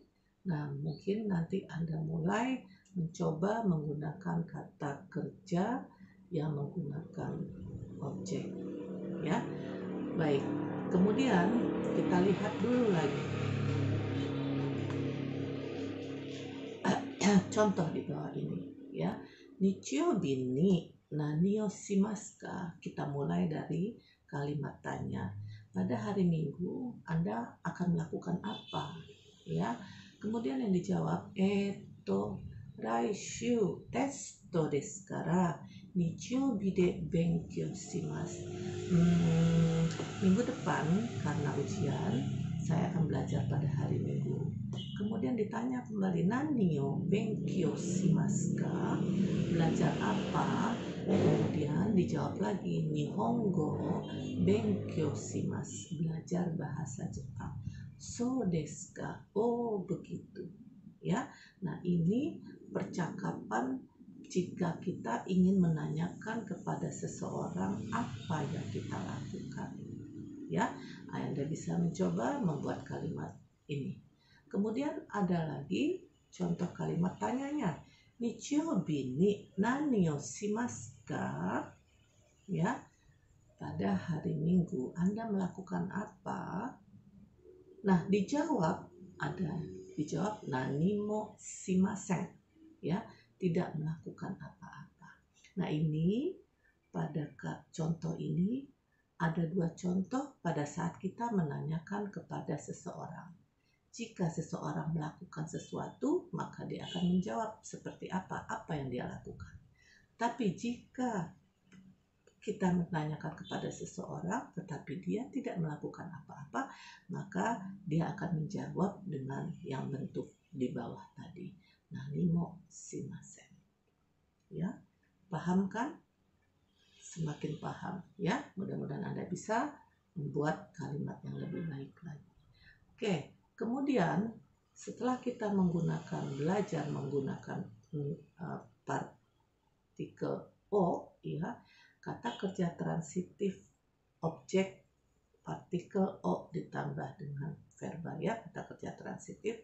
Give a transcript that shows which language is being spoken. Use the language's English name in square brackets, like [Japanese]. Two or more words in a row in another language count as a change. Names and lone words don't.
[Indonesian] Nah, mungkin nanti Anda mulai mencoba menggunakan kata kerja yang menggunakan objek ya. Baik, kemudian kita lihat dulu lagi contoh di bawah ini ya. [Japanese] 日曜日に何をしますか? [Indonesian] Kita mulai dari kalimat tanya. Pada hari Minggu Anda akan melakukan apa ya. Kemudian yang dijawab [Japanese] 来週テストですから日曜日で勉強します. [Indonesian] Minggu depan karena ujian saya akan belajar pada hari Minggu. Kemudian ditanya kembali, [Japanese] 何よ勉強しますか? [Indonesian] Belajar apa? Kemudian dijawab lagi, [Japanese] 日本語勉強します, [Indonesian] belajar bahasa Jepang. [Japanese] そうですか? [Indonesian] Oh, begitu ya. Nah, ini percakapan jika kita ingin menanyakan kepada seseorang apa yang kita lakukan ya. Anda bisa mencoba membuat kalimat ini. Kemudian ada lagi contoh kalimat tanyanya, [Japanese] 日曜日に何をしますか? [Indonesian] Ya, pada hari Minggu Anda melakukan apa? Nah, dijawab [Japanese] 何もしません [Indonesian] ya, tidak melakukan apa-apa. Nah, ini pada contoh ini ada 2 contoh pada saat kita menanyakan kepada seseorang. Jika seseorang melakukan sesuatu, maka dia akan menjawab seperti apa yang dia lakukan. Tapi jika kita menanyakan kepada seseorang tetapi dia tidak melakukan apa-apa, maka dia akan menjawab dengan yang bentuk di bawah tadi. [Japanese] 何もしません. [Indonesian] Ya, paham kan? Semakin paham ya. Mudah-mudahan Anda bisa membuat kalimat yang lebih baik lagi. Oke, kemudian setelah kita belajar menggunakan partikel O, ya, kata kerja transitif objek partikel O ditambah dengan verba, ya, kata kerja transitif.